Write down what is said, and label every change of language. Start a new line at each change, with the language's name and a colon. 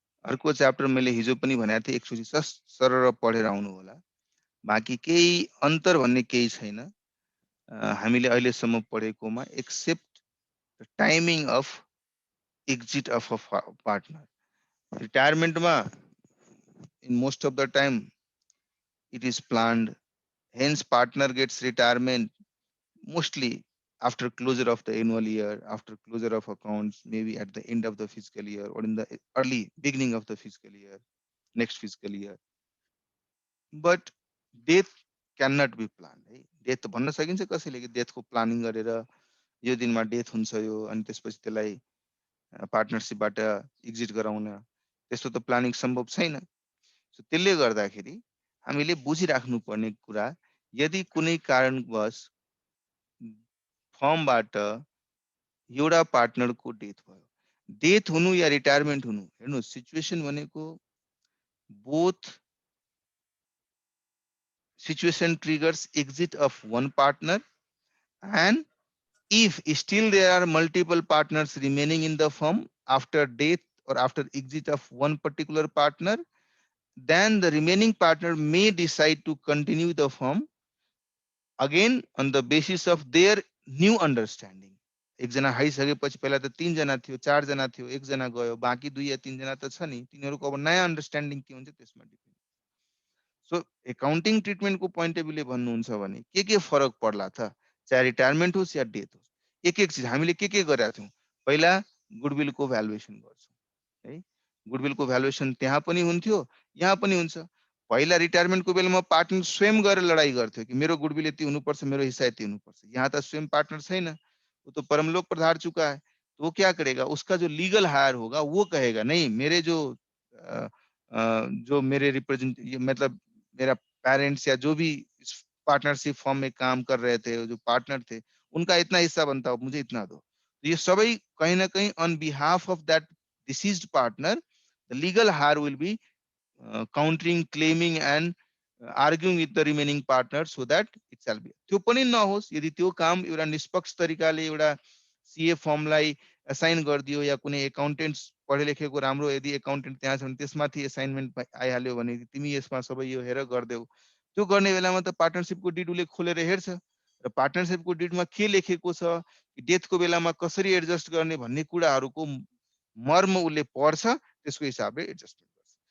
Nepali: अर्को च्याप्टर मैले हिजो पनि भनेको थिएँ, एकचोटि सरर पढेर आउनु होला। बाँकी केही अन्तर भन्ने केही छैन हामीले अहिलेसम्म पढेकोमा, accept timing of exit of a partner.
English: रिटायरमेन्टमा in most of the time it is planned, hence partner gets retirement mostly after closure of the annual year, after closure of accounts, maybe at the end of the fiscal year or in the early beginning of the fiscal year, next fiscal year. But death cannot be planned है।
Nepali: Death भन्न सकिन्छ कसैले कि डेथको planning गरेर यो दिनमा death हुन्छ यो अनि त्यसपछि त्यसलाई पार्टनरशिपबाट एक्जिट गराउन, त्यस्तो त प्लानिङ सम्भव छैन। सो त्यसले गर्दाखेरि हामीले बुझिराख्नु पर्ने कुरा, यदि कुनै कारणवश फर्मबाट एउटा पार्टनरको डेथ भयो, डेथ हुनु या रिटायरमेन्ट हुनु, हेर्नु सिचुएसन भनेको both
English: Situation triggers exit of one partner, and if still there are multiple partners remaining in the firm after death or after exit of one particular partner, then the remaining partner may decide to continue the firm again on the basis of their new understanding.
Nepali: एकजना आइसकेपछि पहिला त 3 जना थियो, 4 जना थियो, 1 जना गयो, बाँकी 2 या 3 जना त छ नि, तिनीहरूको अब नयाँ अन्डरस्ट्यान्डिङ के हुन्छ त्यसमा depend. So accounting ट्रिटमेन्टको point of भ्यूले भन्नुहुन्छ भने के फरक पर्ला त, चाहे रिटायरमेन्ट होस् या डेथ होस्, एक चिज हामीले के गरेका थियौँ। पहिला गुडविलको भ्यालुएसन गर्छौँ है, गुडविलको भ्यालुएसन त्यहाँ पनि हुन्थ्यो, यहाँ पनि हुन्छ। पहिला रिटायरमेन्टको बेलामा पार्टनर स्वयं गएर लडाई गर्थ्यो कि मेरो गुडविल यति हुनुपर्छ, मेरो हिस्सा यति हुनुपर्छ। यहाँ त स्वयं पार्टनर छैन,
Hindi: वो तो परमलोक पधार चुका है। तो वो क्या करेगा, उसका जो लीगल हायर होगा वो कहेगा नहीं, मेरे जो मेरे रिप्रेजेंट मतलब मेरा पेरेंट्स या जो भी इस पार्टनरशिप फॉर्म में काम कर रहे थे, जो पार्टनर थे, उनका इतना हिस्सा बनता हो, मुझे इतना दो। तो ये सबै कहीं ना कहीं
English: On behalf of that deceased partner the legal heir will be countering, claiming and arguing with the remaining partner so that it shall be।
Nepali: त्यो पनि नहोस्, यदि त्यो काम एउटा निष्पक्ष तरिकाले एउटा सीए फर्मलाई असाइन गरिदियो या कुनै एकाउन्टेन्ट्स पढे लेखेको राम्रो यदि एकाउन्टेन्ट त्यहाँ छ भने त्यसमाथि असाइनमेन्ट आइहाल्यो भने तिमी यसमा सबै यो हेर गरिदेऊ, त्यो गर्ने बेलामा त पार्टनरशिपको डिड उसले खोलेर हेर्छ र पार्टनरशिपको डिडमा के लेखेको छ, डेथको बेलामा कसरी एडजस्ट गर्ने भन्ने कुराहरूको मर्म उसले पढ्छ, त्यसको हिसाबले एडजस्टमेन्ट गर्छ।